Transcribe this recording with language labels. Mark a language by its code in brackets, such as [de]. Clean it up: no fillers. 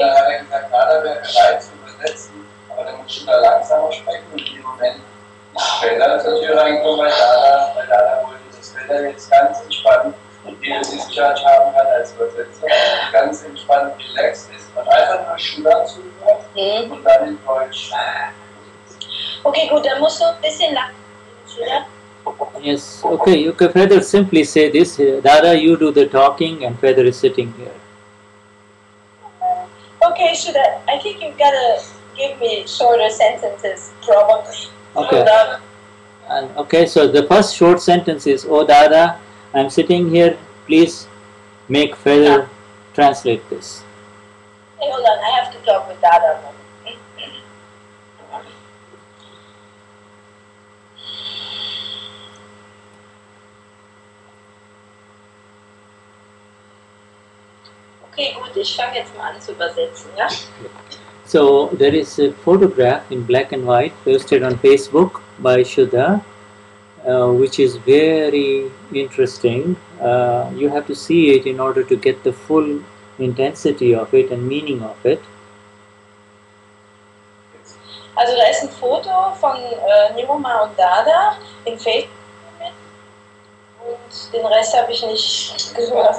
[de] Dann hat er gesagt, Dada wäre bereit zu übersetzen, aber dann muss schon da langsamer sprechen und im Moment ist Feather zur Tür reingekommen, weil Dada wollte, dass Feather jetzt ganz entspannt und den Discharge haben kann als Übersetzer, ganz entspannt relaxed ist und einfach nur Schüler zuhört und dann in Deutsch. Okay, gut, dann musst du ein bisschen lang. [en] Yes, okay, Feather, simply say this. Dada, you do the talking and Feather is sitting here. Okay, I think you've got to give me shorter sentences, probably. Okay. And okay, so the first short sentence is, "Oh Dada, I'm sitting here, please make Feather translate this." Hey, hold on, I have to talk with Dada. [de] Okay, gut, ich fange jetzt mal an zu übersetzen, ja? [en] So there is a photograph in black and white posted on Facebook by Shuddha, which is very interesting. You have to see it in order to get the full intensity of it and meaning of it. [de] Also da ist ein Foto von Niruma und Dada in Facebook und den Rest habe ich nicht gehört.